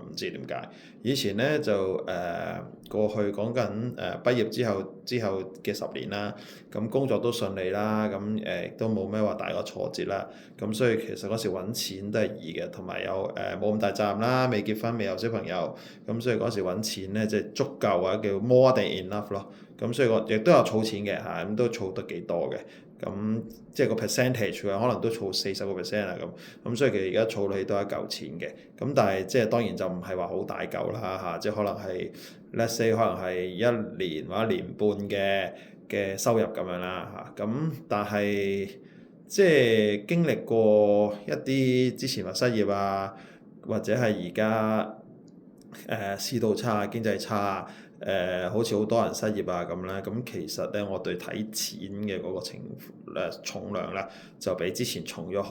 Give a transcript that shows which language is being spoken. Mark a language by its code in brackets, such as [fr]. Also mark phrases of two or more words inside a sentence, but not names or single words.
[yue] 唔知點解。以前咧就過去講緊畢業之後嘅10年啦，咁工作都順利啦，咁亦都冇咩話大個挫折啦，咁所以其實嗰時揾錢都係易嘅，同埋有冇咁大責任啦，未結婚未有小朋友，咁所以嗰時揾錢咧即係足夠或者叫 [en] more than enough [yue] 咯。咁所以我亦都有儲錢嘅嚇，咁都儲得幾多嘅。咁即係個 percentage 可能都儲40%啦咁所以其實而家儲起都係一嚿錢嘅。咁但係即係當然就唔係話好大嚿啦嚇，即係可能係 [en] let's say [yue] 可能係1年或者1年半嘅收入咁樣啦嚇。咁但係即係經歷過一啲之前話失業啊，或者係而家市道差、經濟差。好似好多人失業啊咁啦，咁其實咧，我對睇錢嘅嗰個重量咧，就比之前重咗